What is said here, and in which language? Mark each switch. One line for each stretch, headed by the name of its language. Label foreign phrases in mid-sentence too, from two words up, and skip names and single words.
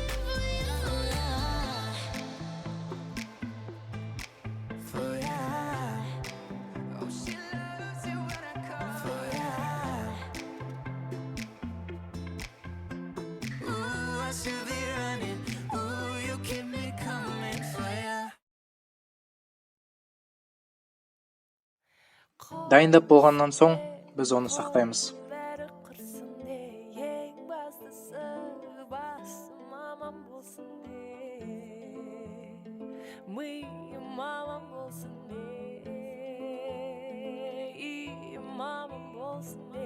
English: For ya. Oh, she loves it when I call for ya. Ooh, I should be running. Ooh, you keep me coming for ya.
Kazakh: Дайындап болғаннан соң біз оны сақтаймыз. Бәрі құрсын де, ең бастысы басым аман болсын де. Миым аман болсын де, иім аман болсын де.